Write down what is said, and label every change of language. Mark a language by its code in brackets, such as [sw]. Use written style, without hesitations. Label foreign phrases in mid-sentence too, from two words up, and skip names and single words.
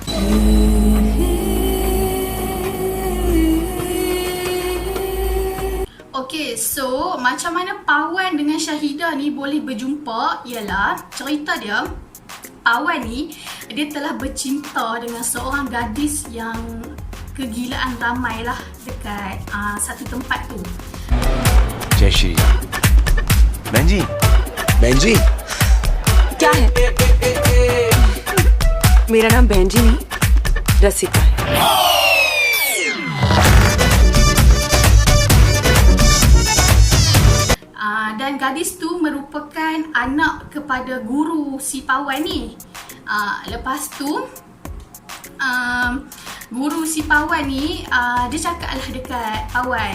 [ms] Okay, so macam mana Pawan dengan Syahidah ni boleh berjumpa ialah cerita dia, Pawan ni dia telah bercinta dengan seorang gadis yang kegilaan ramai lah dekat satu tempat tu. [hi] जय श्री राम। बहन जी क्या है? मेरा नाम बहन जी नहीं, रसिका है। [ms] Dan gadis tu merupakan anak kepada guru si Pawan ni. Lepas tu guru si Pawan ni dia cakap lah dekat Pawan.